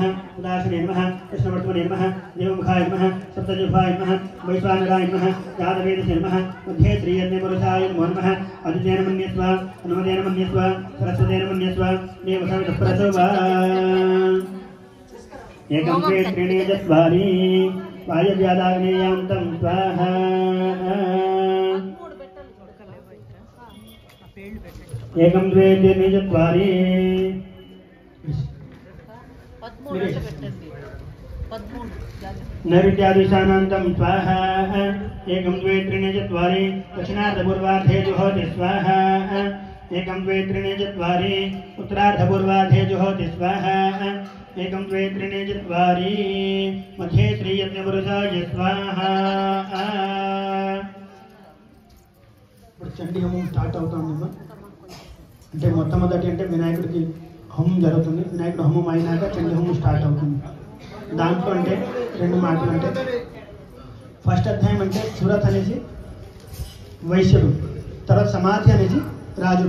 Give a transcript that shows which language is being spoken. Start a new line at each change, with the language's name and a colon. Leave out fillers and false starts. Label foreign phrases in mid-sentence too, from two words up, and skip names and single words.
Sanskrit: उदाशिने नमः कृष्णवर्तमने नमः देवमुखाय नमः सप्तजिह्वाय नमः वैश्वानराय नमः यादवेदसे नमः मध्ये श्रीयज्ञपुरुषाय नमो नमः अदितेन मन्यस्व अनुमतेन मन्यस्व सरस्वतेन मन्यस्व देवसवितप्रसवा एकं द्वे त्रीणि चत्वारि वायव्यादाग्नेयां तं स्वाहा एकं द्वे त्रीणि चत्वारि
Telugu: 13 అయితే పెట్టండి 13 జాగ్రత్త
Sanskrit: नैवेद्यादिशानान्तं स्वाहा एकं द्वे त्रीणि चत्वारि दक्षिणार्धपूर्वार्धे जुहोति स्वाहा एकं द्वे त्रीणि चत्वारि उत्तरार्धपूर्वार्धे जुहोति स्वाहा एकं द्वे त्रीणि चत्वारि मध्ये श्रीयज्ञपुरुषाय स्वाहा
Telugu: ఇప్పుడు చండీ హోమం స్టార్ట్ అవుతుందమ్మా. అంటే మొట్టమొదటి అంటే వినాయకుడికి హోమం జరుగుతుంది. వినాయకుడి హోమం అయినాక చండీ హోమం స్టార్ట్ అవుతుంది. దాంట్లో అంటే రెండు మాటలు అంటే ఫస్ట్ అధ్యాయం అంటే సురత్ అనేసి వైశ్యుడు, తర్వాత సమాధి అనేసి రాజుడు.